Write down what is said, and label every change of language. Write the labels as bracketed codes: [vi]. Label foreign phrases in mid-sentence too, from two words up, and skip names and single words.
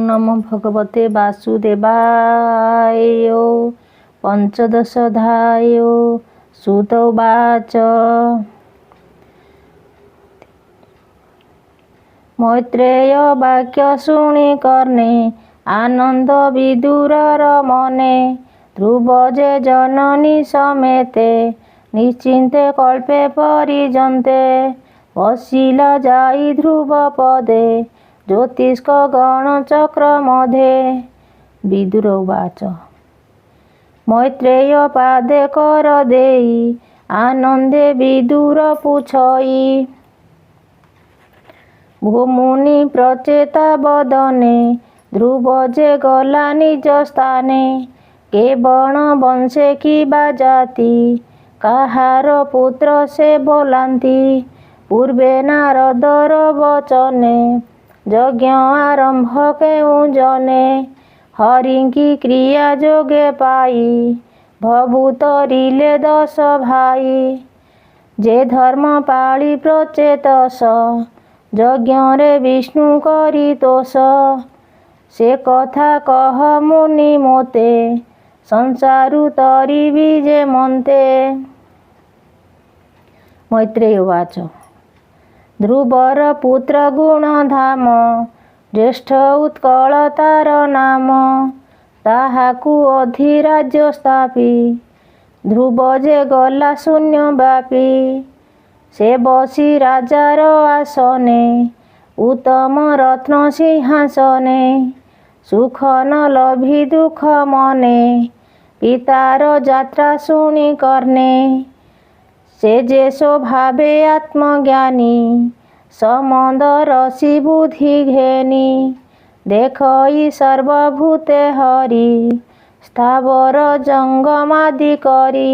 [sa] नमो भगवते वासुदेवाय। पंचदशोऽध्याय। सूत उवाच। [or] ମୈତ୍ରେୟ ବାକ୍ୟ ଶୁଣି କର୍ଣ୍ଣେ ଆନନ୍ଦ ବିଦୁରର ମନେ। ଧ୍ରୁବ ଯେ ଜନନୀ ସମେତେ ନିଶ୍ଚିନ୍ତେ କଳ୍ପେ ପରିଯନ୍ତେ। ବସିଲା ଯାଇ ଧ୍ରୁବ ପଦେ ଜ୍ୟୋତିଷ୍କ ଗଣ ଚକ୍ର ମଧ୍ୟେ। [sa] विदुर उवाच। [or] ମୈତ୍ରେୟ ପାଦେ କର ଦେଇ ଆନନ୍ଦେ ବିଦୁର ପୁଛଇ। ଭୂମୁନି ପ୍ରଚେତା ବଦନେ ଧ୍ରୁବ ଯେ ଗଲା ନିଜ ସ୍ଥାନେ। କେ ବଣ ବଂଶେ କି ବା ଜାତି କାହାର ପୁତ୍ର ସେ ବୋଲନ୍ତି। ପୂର୍ବେ ନାରଦର ବଚନେ ଯଜ୍ଞ ଆରମ୍ଭ କେଉ ଜନେ। ହରିଙ୍କ କ୍ରିୟା ଯୋଗେ ପାଇ ଭଭୂତରିଲେ 10 ଭାଇ। ଯେ ଧର୍ମ ପାଳି ପ୍ରଚେତସ ଯଜ୍ଞ ରେ ବିଷ୍ଣୁ କରି ତୋଷ। ସେ କଥା କହ ମୁନି ମୋତେ ସଂସାରୁ ତରିବି ଯେ ମନ୍ତେ। [sa] मैत्रेय उवाच। [or] ଧ୍ରୁବର ପୁତ୍ର ଗୁଣଧାମ ଜ୍ୟେଷ୍ଠ ଉତ୍କଳ ତାର ନାମ। ତାହାକୁ ଅଧିରାଜ୍ୟ ସ୍ଥାପି ଧ୍ରୁବ ଯେ ଗଲା ଶୂନ୍ୟ ବ୍ୟାପୀ। ସେ ବସି ରାଜାର ଆସନେ ଉତ୍ତମ ରତ୍ନ ସିଂହାସନେ। ସୁଖ ନ ଲଭି ଦୁଖ ମନେ ପିତାର ଯାତ୍ରା ଶୁଣି କର୍ଣ୍ଣେ। ସେ ଯେ ସ୍ୱଭାବେ ଆତ୍ମଜ୍ଞାନୀ ସମନ୍ଦ ରସି ବୁଦ୍ଧି ଘେନି। ଦେଖଇ ସର୍ବଭୂତେ ହରି ସ୍ଥାବର ଜଙ୍ଗମାଦି କରି।